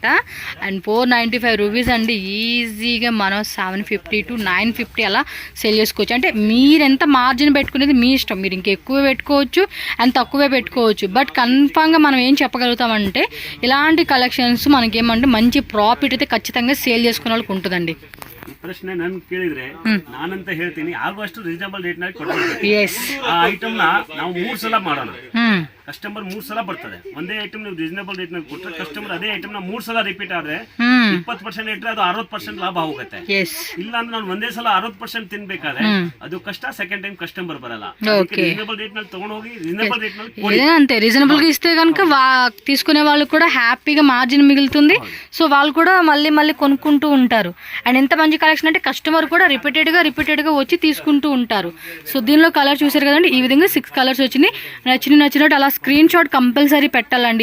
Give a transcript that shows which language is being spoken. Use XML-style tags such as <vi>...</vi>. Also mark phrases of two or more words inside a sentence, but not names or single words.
<te>అండ్ 495 రూపీస్ అండి. ఈజీగా మనం 750 to 950 అలా సెల్ చేసుకోవచ్చు. అంటే మీరు ఎంత మార్జిన్ పెట్టుకునేది మీ ఇష్టం, మీరు ఇంకెక్కువ పెట్టుకోవచ్చు అండ్ తక్కువే పెట్టుకోవచ్చు. బట్ కన్ఫామ్గా మనం ఏం చెప్పగలుగుతామంటే ఇలాంటి కలెక్షన్స్ మనకేమంటే మంచి ప్రాఫిట్ అయితే ఖచ్చితంగా సేల్ చేసుకునే వాళ్ళకి ఉంటుందండి.</te> <kn>ಪ್ರಶ್ನೆ ನನ್ ಕೇಳಿದ್ರೆ ನಾನಂತ ಹೇಳ್ತೀನಿ, ಆಗುವಷ್ಟು</kn> <en>reasonable rate</en> <kn>ನಲ್ಲಿ ಕೊಡ್ತೀವಿ. ಆ ಐಟಮ್ ನ ನಾವು 3 ಸಲ ಮಾಡೋಣ. ಕಸ್ಟಮರ್ 3 ಸಲ ಬರ್ತದೆ. ಒಂದೇ ಐಟಮ್ ನೀವು</kn> <en>reasonable rate</en> <kn>ನಲ್ಲಿ ಕೊಟ್ಟರೆ ಕಸ್ಟಮರ್ ಅದೇ ಐಟಮ್ ನ 3 ಸಲ ರಿಪೀಟ್ ಆದ್ರೆ 20% ಇಟ್ಟರೆ ಅದು 60% ಲಾಭ ಹೋಗುತ್ತೆ. ಇಲ್ಲ ಅಂದ್ರೆ ನಾನು ಒಂದೇ ಸಲ 60% ತಿನ್ಬೇಕಾದ್ರೆ ಅದು ಕಷ್ಟ,</kn> <en>second time customer</en> <kn>ಬರಲ್ಲ.</kn> <en>reasonable rate</en> <kn>ನಲ್ಲಿ ತಗೊಂಡು ಹೋಗಿ</kn> <en>reasonable rate</en> <kn>ನಲ್ಲಿ</kn> <te>అంతే. రీజనబుల్ గా ఇస్తే కనుక తీసుకునే వాళ్ళు కూడా హ్యాపీగా మార్జిన్ మిగులుతుంది. సో వాళ్ళు కూడా మళ్ళీ కొనుక్కుంటూ ఉంటారు. అండ్ ఎంత మంచి కలెక్షన్ అంటే కస్టమర్ కూడా రిపీటెడ్ గా వచ్చి తీసుకుంటూ ఉంటారు. సో దీనిలో కలర్ చూసారు కదండి, ఈ విధంగా 6 కలర్స్ వచ్చినాయి. నచ్చినట్టు అలా</te> <en>screen shot compulsory</en> <te>పెట్టాలండి.</te>